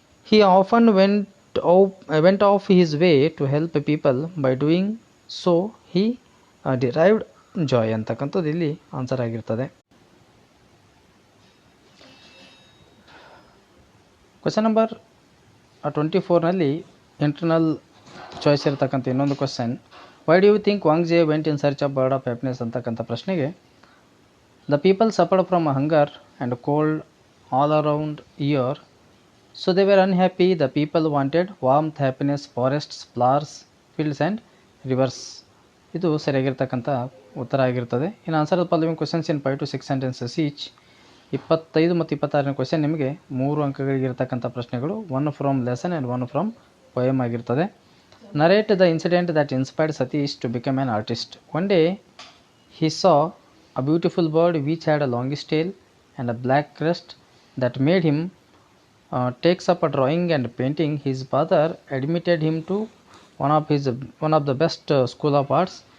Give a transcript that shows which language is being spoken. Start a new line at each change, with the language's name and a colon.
English: He often went off his way to help people. By doing so he derived joy
Kannada: ಅಂತಕ್ಕಂಥದ್ದು ಇಲ್ಲಿ answer ಆಗಿರ್ತದೆ. Question number 24ನಲ್ಲಿ internal choice ಇರತಕ್ಕಂಥ ಇನ್ನೊಂದು question,
English: why do you think Wang Ji went in search of bird of happiness
Kannada: ಅಂತಕ್ಕಂಥ ಪ್ರಶ್ನೆಗೆ,
English: The people suffered from hunger and cold all around year, so they were unhappy. The people wanted warmth, happiness, forests, flowers, fields and rivers.
Kannada: ಇದು ಸರಿಯಾಗಿರ್ತಕ್ಕಂಥ ಉತ್ತರ ಆಗಿರ್ತದೆ. ಇನ್ನು
English: Answer following questions in 5 to 6 sentences each.
Kannada: 25 ಮತ್ತು 26ನೇ question ನಿಮಗೆ 3 ಅಂಕಗಳಿಗಿರ್ತಕ್ಕಂಥ ಪ್ರಶ್ನೆಗಳು.
English: 1 from lesson and 1 from poem ಆಗಿರ್ತದೆ. Narrate the incident that inspired Satish to become an artist. One day he saw a beautiful bird which had a longish tail and a black crest that made him takes up a drawing and painting. His father admitted him to one of the best school of arts.